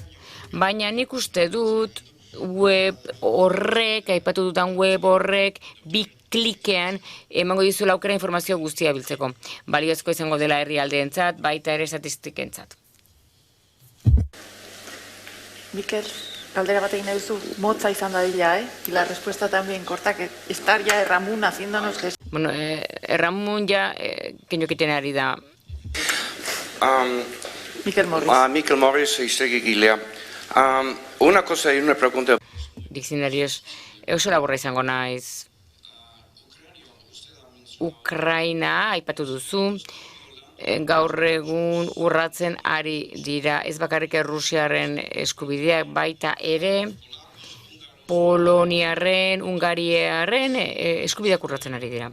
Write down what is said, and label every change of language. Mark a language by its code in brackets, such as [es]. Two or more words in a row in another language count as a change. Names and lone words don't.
[eu] Baina nik uste dut web horrek, aipatu dutan web horrek, bi klikean emango dizuela aukera informazio guztia biltzeko. Baliozko izango dela herrialdeentzat, baita ere estatistikentzat. Mikel, galdera bat egin duzu, motza izan dadila, [es] Y la respuesta también corta, que estar ya Ramón haciéndonos gestos. Bueno, Ramón ya, [eu] kenokiten ari da. Mikel Morris. Mikel Morris, iztegikilea. [es] Una cosa y una pregunta. Diccionarios, [eu] oso laburra izango naiz. Ukraina, aipatu duzu, gaur egun urratzen ari dira, ez bakarrik Errusiaren eskubideak baita ere, poloniarren, hungariarren eskubideak urratzen ari dira.